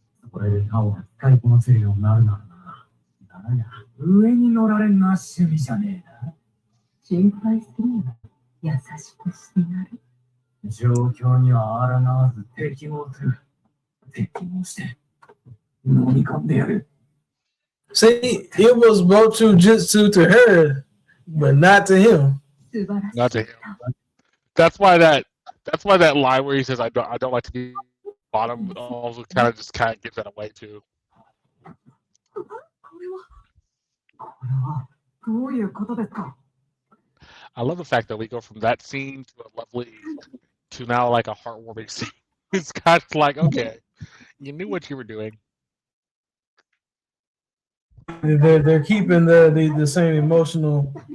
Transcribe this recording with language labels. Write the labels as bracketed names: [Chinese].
[Japanese] これで他を使いこなせるようになるならな。だが、上に乗られんのは趣味じゃねえな。心配するなら優しくしてやる。状況には抗わず適応する。適応して、飲み込んでやる。 [English] See, it was brought to jutsu to her, but not to him. [Japanese] 素晴らしい。 [English] Not to him. That's why that line where he says I don't like to be bottom also kind of gives that away too. [Japanese] これはどういうことですか？ [English] I love the fact that we go from that scene to a lovely to now like a heartwarming scene. It's kind of like, okay, you knew what you were doing. They're keeping the same emotional.